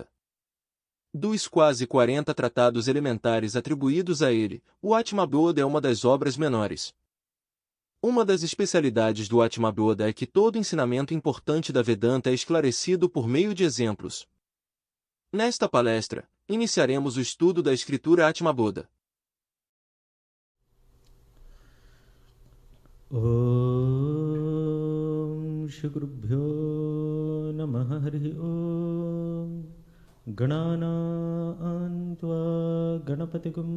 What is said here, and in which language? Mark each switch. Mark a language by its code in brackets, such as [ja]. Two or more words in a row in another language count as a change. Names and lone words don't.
[pt] Dos quase 40 tratados elementares atribuídos a ele, o Atmabodha é uma das obras menores. Uma das especialidades do Atmabodha é que todo ensinamento importante da Vedanta é esclarecido por meio de exemplos. Nesta palestra, iniciaremos o estudo da escritura Atmabodha. [sa] ॐ श्री गुरुभ्यो नमः हरिः ॐ गणानन्त्व गणपतिकुम्